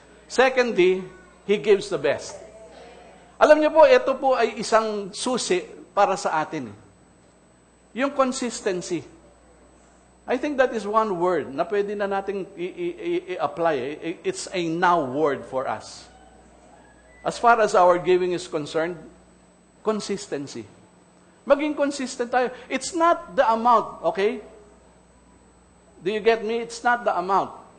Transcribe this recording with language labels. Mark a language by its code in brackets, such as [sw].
[en] Secondly, He gives the best. [tl] Alam niyo po, ito po ay isang susi para sa atin. Yung consistency. [en] I think that is one word [tl] na pwede na nating i-apply. [en] It's a now word for us. As far as our giving is concerned, consistency. [tl] Maging consistent tayo. [en] It's not the amount, okay? Do you get me? It's not the amount.